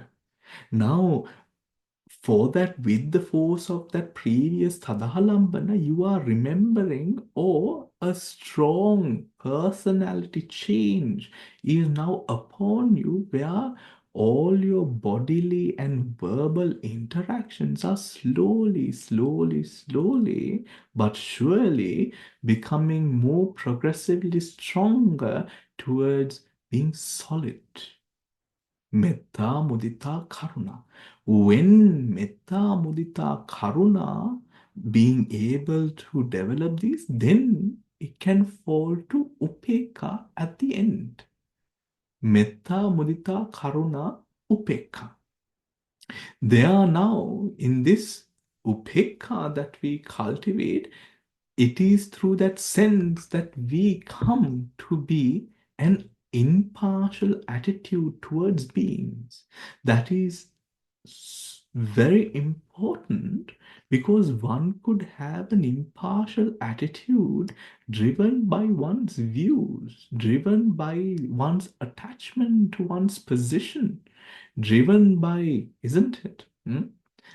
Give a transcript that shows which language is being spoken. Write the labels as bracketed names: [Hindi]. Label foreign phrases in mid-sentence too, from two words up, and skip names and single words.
[English] Now, for that, with the force of that previous tadahalambana, you are remembering, or a strong personality change is now upon you, where all your bodily and verbal interactions are slowly, but surely becoming more progressively stronger towards being solid. [Pali] Metta, mudita, karuna. [English] When [Pali] metta, mudita, karuna [English] being able to develop these, then it can fall to upeka at the end. [Pali] Metta, mudita, karuna, upeka. [English] They are now in this upeka that we cultivate. It is through that sense that we come to be an impartial attitude towards beings. That is very important, because one could have an impartial attitude driven by one's views, driven by one's attachment to one's position, driven by, isn't it?